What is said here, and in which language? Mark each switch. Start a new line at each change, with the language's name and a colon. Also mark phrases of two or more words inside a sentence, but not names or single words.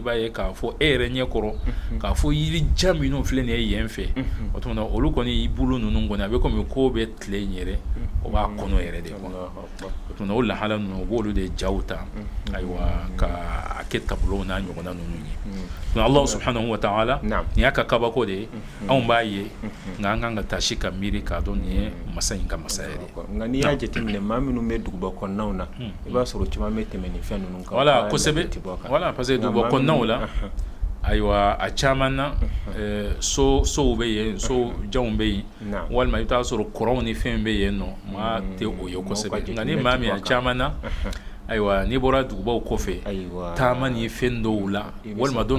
Bambara: b'a ye k'a fɔ e yɛrɛ ɲɛ kɔrɔ k'a fɔ yirija minnu filɛ nin ye yen fɛ o tuma na olu kɔni y'i bolo ninnu kɔni a bɛ komi ko bɛ tile in yɛrɛ o b'a kɔnɔ yɛrɛ de kɔnɔ o tuma na o lahala ninnu u b'olu de jaw ta ayiwa ka kɛ tableau n'a ɲɔgɔnna ninnu ye
Arabic: الله سبحانه وتعالى
Bambara: nin y'a ka kabako de ye anw b'a ye nka an kan ka taa si ka miiri k'a dɔn nin ye masa in ka masaya de ye nka n'i y'a jateminɛ maa minnu bɛ duguba kɔnɔnaw na i b'a sɔrɔ caman bɛ tɛmɛ nin fɛn ninnu kan voilà kosɛbɛ voilà
French: parce que
Bambara: duguba kɔnɔnaw la ayiwa a caman na sow bɛ yen so janw bɛ yen walima i bɛ taa sɔrɔ kɔrɔnw ni fɛn bɛ yen nɔ maa tɛ o ye kosɛbɛ nka ni maa min a caman na ayiwa n'i bɔra dugubaw kɔfɛ taama ni fɛn dɔw la walima don